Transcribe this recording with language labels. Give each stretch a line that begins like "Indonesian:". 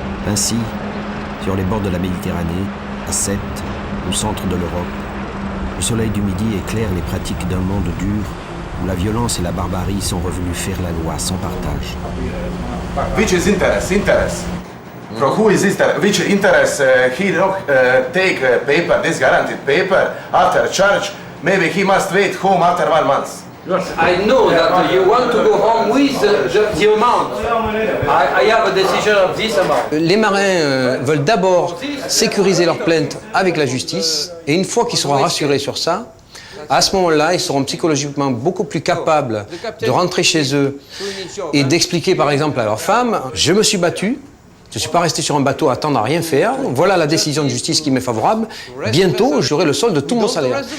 French: Ainsi, sur les bords de la Méditerranée, à Sète, au centre de l'Europe, le soleil du midi éclaire les pratiques d'un monde dur où la violence et la barbarie sont revenus faire la loi sans partage.
English: Which is interest? From who is interest? Which interest he take paper, this guaranteed paper, after charge, maybe he must wait home after 1 month. I know that you want to go home with the amount. I have a decision of this amount.
French: Les marins veulent d'abord sécuriser leur plainte avec la justice, et une fois qu'ils seront rassurés sur ça, à ce moment-là, ils seront psychologiquement beaucoup plus capables de rentrer chez eux et d'expliquer par exemple à leur femme « Je me suis battu, je ne suis pas resté sur un bateau à attendre à rien faire, voilà la décision de justice qui m'est favorable, bientôt j'aurai le solde de tout mon salaire ».